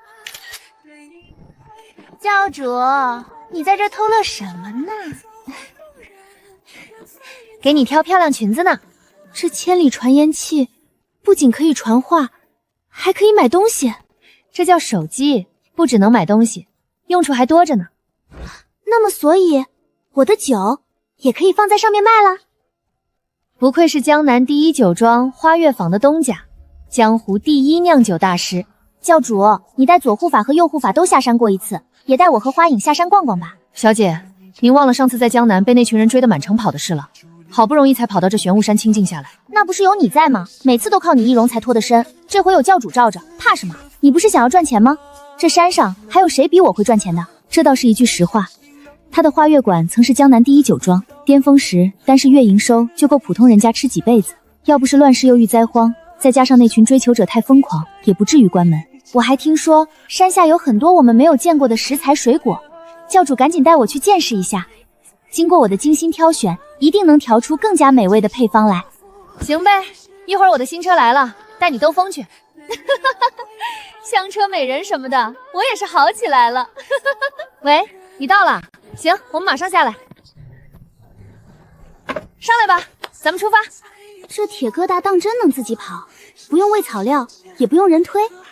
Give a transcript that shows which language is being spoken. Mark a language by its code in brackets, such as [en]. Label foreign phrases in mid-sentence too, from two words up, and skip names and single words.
[zh] 教主，你在這偷樂什麼呢？給你挑漂亮裙子呢。這千里傳言器不僅可以傳話，還可以買東西。這叫手機，不只能買東西，用處還多着呢。那麼所以，我的酒也可以放在上面賣了？不愧是江南第一酒莊花月坊的東家，江湖第一釀酒大師。教主，你帶左護法和右護法都下山過一次，也帶我和花影下山逛逛吧。小姐，您忘了上次在江南被那群人追得滿城跑的事了。好不容易才跑到這玄武山清靜下來。那不是有你在嗎？每次都靠你易容才脫得身，這回有教主罩着，怕什麼？你不是想要賺錢嗎？這山上還有誰比我會賺錢的？這倒是一句實話。他的花月館曾是江南第一酒莊，巔峰時單是月營收就夠普通人家吃幾輩子。要不是亂世又遇災荒，再加上那群追求者太瘋狂，也不至於關門。我還聽說山下有很多我們沒有見過的食材水果，教主趕緊帶我去見識一下。經過我的精心挑選，一定能調出更加美味的配方來。行唄，一會兒我的新車來了，帶你兜风去。香车美人什麼的，我也是好起来了。喂，你到了？行，我们馬上下來。上來吧，咱們出發。這鐵疙瘩當真能自己跑，不用餵草料，也不用人推？